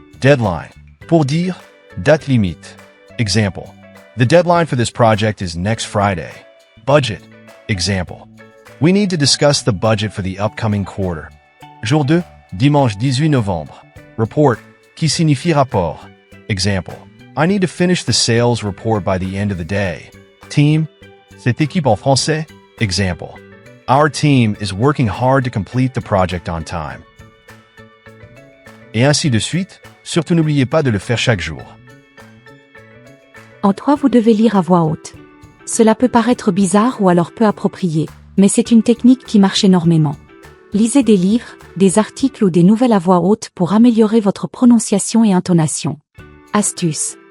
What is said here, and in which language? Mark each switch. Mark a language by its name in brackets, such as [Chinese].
[French] Deadline, pour dire date limite. [English] Example. The deadline for this project is next Friday. Budget. Example. We need to discuss the budget for the upcoming quarter. [French] Jour 2, dimanche 18 novembre. [English] Report, [French] qui signifie rapport. [English] Example. I need to finish the sales report by the end of the day. [French] Team, cette équipe en français. [English] Example. Our team is working hard to complete the project on time. [French] Et ainsi de suite, surtout n'oubliez pas de le faire chaque jour. En 3, vous devez lire à voix haute. Cela peut paraître bizarre ou alors peu approprié, mais c'est une technique qui marche énormément. Lisez des livres, des articles ou des nouvelles à voix haute pour améliorer votre prononciation et intonation. Astuce.